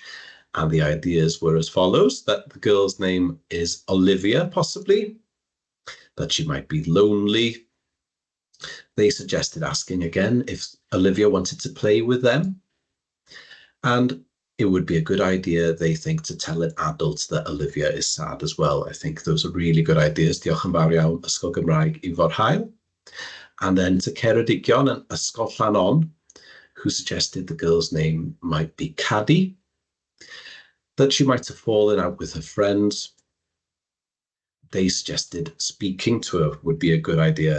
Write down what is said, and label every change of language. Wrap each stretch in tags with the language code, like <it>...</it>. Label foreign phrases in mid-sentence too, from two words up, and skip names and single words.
<en>And the ideas were as follows: that the girl's name is Olivia, possibly, that she might be lonely. They suggested asking again if Olivia wanted to play with them. And it would be a good idea, they think, to tell an adult that Olivia is sad as well. I think those are really good ideas.</en> <cy>Diolch yn fawr iawn, Ysgol Gymraeg i Forhael.</cy> <en>And then to Ceredigion and Ysgol Llanon, who suggested the girl's name might be Caddy, that she might have fallen out with her friends. They suggested speaking to her would be a good idea.</en>